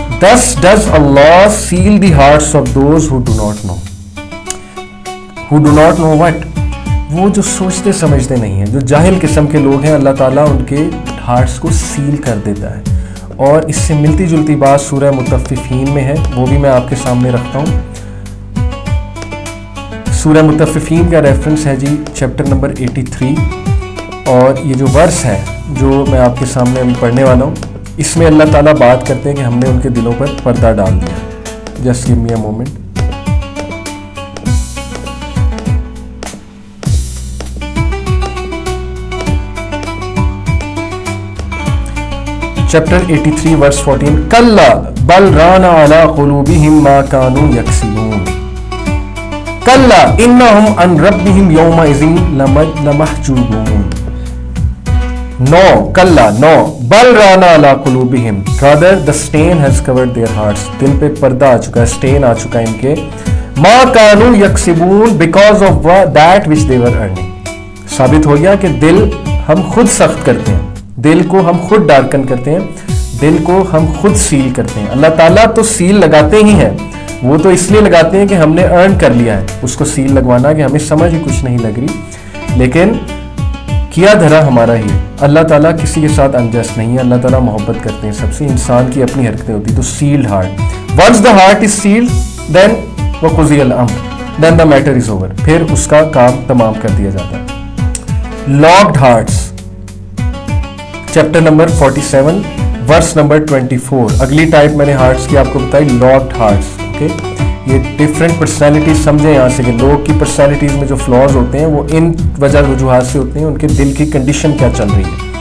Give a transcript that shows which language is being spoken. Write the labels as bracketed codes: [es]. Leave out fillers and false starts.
[en] Thus does Allah seal the hearts of those who do not know. Who do not know what? [ur] وہ جو سوچتے سمجھتے نہیں ہیں, جو جاہل قسم کے لوگ ہیں, اللہ تعالیٰ ان کے ہارٹس کو سیل کر دیتا ہے. اور اس سے ملتی جلتی بات سورہ مطففین میں ہے, وہ بھی میں آپ کے سامنے رکھتا ہوں. سورہ مطففین کا ریفرنس ہے جی چیپٹر نمبر 83, اور یہ جو ورس ہے جو میں آپ کے سامنے ابھی پڑھنے والا ہوں, اس میں اللہ تعالیٰ بات کرتے ہیں کہ ہم نے ان کے دلوں پر پردہ ڈال دیا. [en] Just give me a moment. Chapter 83 verse 14. [ar] کلا بل ران علی قلوبہم ما کانوا یکسبون. کلا انہم عن ربہم یومئذ لمحجوبون. No, kalla, no. Bal rana ala qulubihim. [en] Rather, the stain has covered their hearts. [ur] دل پہ پردہ آ چکا ہے, stain آ چکا ہے ان کے. [ar] ما كانوا يكسبون [en] because of that which they were earning. [ur] ثابت ہو گیا کہ دل ہم خود سخت کرتے ہیں, دل کو ہم خود ڈارکن کرتے ہیں, دل کو ہم خود سیل کرتے ہیں. اللہ تعالیٰ تو سیل لگاتے ہی ہیں, وہ تو اس لیے لگاتے ہیں کہ ہم نے ارن کر لیا ہے اس کو سیل لگوانا, کہ ہمیں سمجھ ہی کچھ نہیں لگ رہی, لیکن کیا دھرا ہمارا ہی. اللہ تعالیٰ کسی کے ساتھ انجسٹ نہیں ہے, اللہ تعالیٰ محبت کرتے ہیں سب سے. انسان کی اپنی حرکتیں ہوتی, تو salad heart. [en] once the heart is sealed then [ar] وقضی الامر, [en] Then the matter is over. [ur] پھر اس کا کام تمام کر دیا جاتا ہے. Locked hearts, chapter number 47 verse number 24. اگلی ٹائپ میں نے ہارٹس کی آپ کو بتائی, لاکڈ ہارٹس. اوکے, یہ ڈفرینٹ پرسنالٹیز سمجھیں یہاں سے کہ لوگ کی پرسنالٹیز میں جو فلاز ہوتے ہیں وہ ان وجہ وجوہات سے ہوتے ہیں, ان کے دل کی کنڈیشن کیا چل رہی ہے.